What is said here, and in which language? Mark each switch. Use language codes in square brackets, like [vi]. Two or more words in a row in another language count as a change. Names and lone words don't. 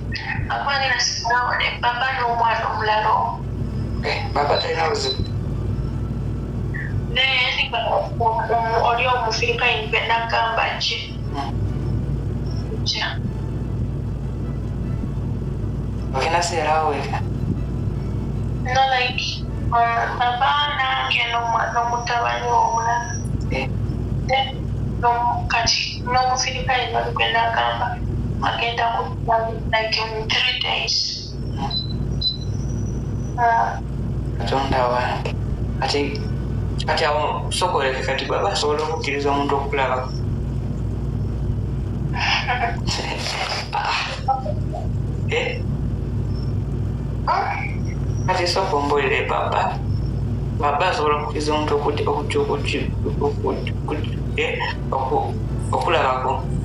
[lg] Akwani nasigalawo ne baba n'omwana omulala omu. Baba talina buzibu. Ne oli omufirikayini gwe nagamba gye. Gya. Ogenda seerawo weka. No like baba nange n'omutabani omulala. Kati n'omufirikayini oli gwe nagamba agenda kuba [en] like in 3 days. [lg] Katonda wange. Kati awo sokoleke kati baba asobola okukkiriza omuntu okulabako. Kati sooka ombuulire baba asobola okukkiriza omuntu okulabako.